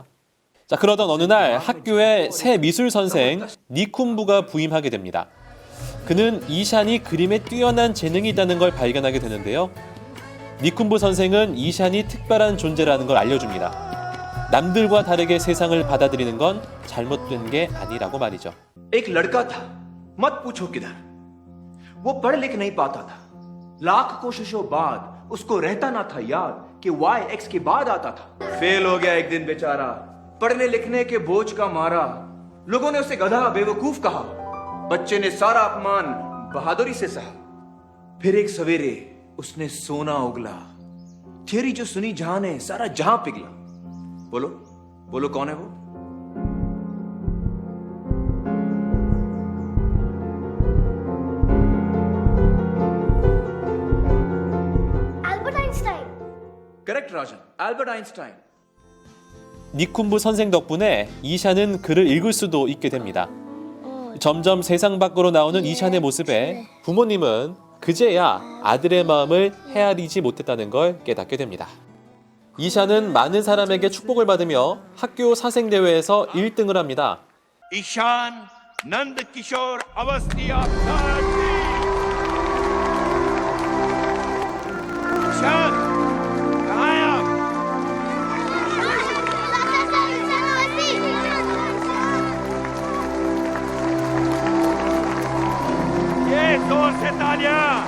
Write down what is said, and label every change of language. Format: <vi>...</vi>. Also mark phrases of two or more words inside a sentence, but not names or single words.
<ko>자, 그러던 어느 날 학교에 새 미술 선생 니쿤부가 부임하게 됩니다. 그는 이샨이 그림에 뛰어난 재능이 있다는 걸 발견하게 되는데요. 니쿤부 선생은 이샨이 특별한 존재라는 걸 알려줍니다. 남들과 다르게 세상을 받아들이는 건 잘못된 게 아니라고 말이죠.</ko> <hi>एक लड़का था, मत पूछो किधर। वो पढ़ लिख नहीं पाता था। लाख कोशिशों बाद उसको रहता ना था याद कि y x के बाद आता था। फेल हो गया एक दिन बेचारा, पढ़ने लिखने के बोझ का मारा। लोगों ने उसे गधा बेवकूफ कहा। बच्चे ने सारा अपमान बहादुरी से सहा। फिर एक सवेरे उसने सोना उगला। थियरी जो सुनी जहां ने सारा जहां पिघला। बोलो बोलो कौन है वो? करेक्ट राजन, एल्बर्ट आइंस्टाइन।</hi> <ko>니쿤부 선생 덕분에 이샨은 글을 읽을 수도 있게 됩니다. 점점 세상 밖으로 나오는 이샨의 모습에 부모님은 그제야 아들의 마음을 헤아리지 못했다는 걸 깨닫게 됩니다. 이샨은 많은 사람에게 축복을 받으며 학교 사생대회에서 1등을 합니다.</ko> <hi>ईशान नंद किशोर अवस्थी अवतार ईशान कहाँ है आप? ये जोर से तालियां।</hi>